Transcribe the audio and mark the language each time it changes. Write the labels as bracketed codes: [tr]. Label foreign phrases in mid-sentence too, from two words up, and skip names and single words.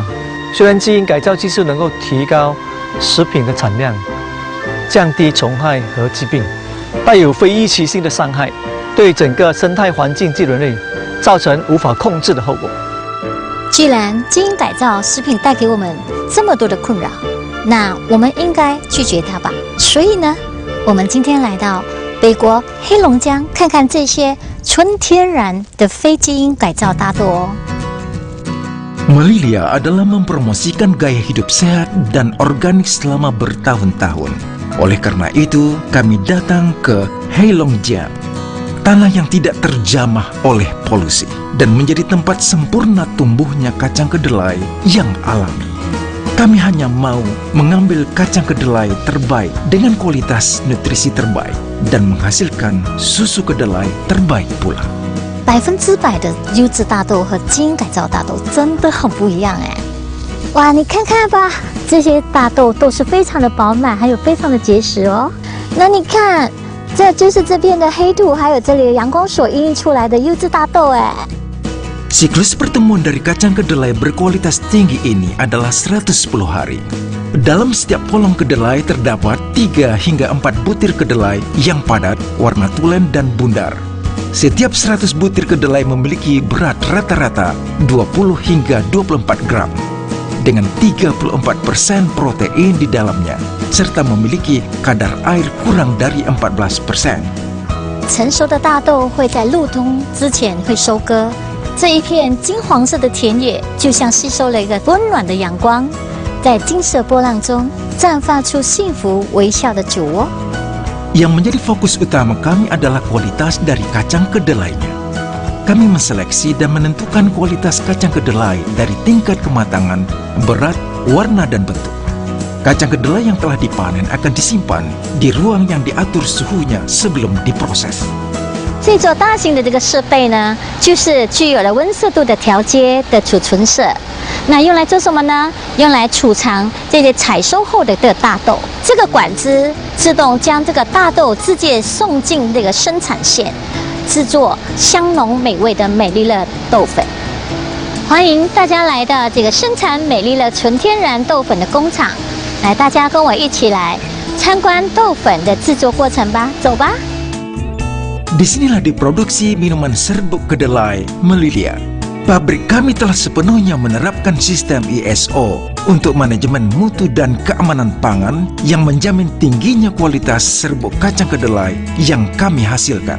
[zh] 虽然基因改造技术能够提高食品的产量，降低虫害和疾病，带有非预期性的伤害，对整个生态环境及人类造成无法控制的后果。既然基因改造食品带给我们这么多的困扰，那我们应该拒绝它吧。所以呢，我们今天来到北国黑龙江，看看这些纯天然的非基因改造大豆哦。 [id] Melilia adalah mempromosikan gaya hidup sehat dan organik selama bertahun-tahun. Oleh karena itu, kami datang ke Heilongjiang, tanah yang tidak terjamah oleh polusi dan menjadi tempat sempurna tumbuhnya kacang kedelai yang alami. Kami hanya mau mengambil kacang kedelai terbaik dengan kualitas nutrisi terbaik dan menghasilkan susu kedelai terbaik pula. [zh] 100% 的优质大豆和基因改造大豆真的很不一样哎！哇，你看看吧，这些大豆都是非常的饱满，还有非常的结实哦。那你看，这就是这边的黑土，还有这里的阳光所孕育出来的优质大豆哎。 [id] Siklus pertemuan dari kacang kedelai berkualitas tinggi ini adalah 110 hari. Dalam setiap kolong kedelai terdapat 3 hingga 4 butir kedelai yang padat, warna tulen dan bundar. Setiap 100 butir kedelai memiliki berat rata-rata 20 hingga 24 gram. dengan 34% protein di dalamnya, serta memiliki kadar air kurang dari 14%。 [zh] 成熟的大豆会在入冬之前会收割，这一片金黄色的田野就像吸收了一个温暖的阳光，在金色波浪中绽放出幸福微笑的酒窝。 [id] Yang menjadi fokus utama kami adalah kualitas dari kacang kedelainya. Kami menseleksi dan menentukan kualitas kacang kedelai dari tingkat kematangan, berat, warna, dan bentuk. Kacang kedelai yang telah dipanen akan disimpan di ruang yang diatur suhunya sebelum diproses. [zh] 这座大型的这个设备呢，就是具有了温湿度的调节的储存室。那用来做什么呢？用来储藏这些采收后的大豆。这个管子自动将这个大豆直接送进这个生产线，制作香浓美味的美丽乐豆粉。欢迎大家来到这个生产美丽乐纯天然豆粉的工厂。来，大家跟我一起来参观豆粉的制作过程吧，走吧。 [id] Disinilah diproduksi minuman serbuk kedelai Melilia. Pabrik kami telah sepenuhnya menerapkan sistem ISO untuk manajemen mutu dan keamanan pangan yang menjamin tingginya kualitas serbuk kacang kedelai yang kami hasilkan.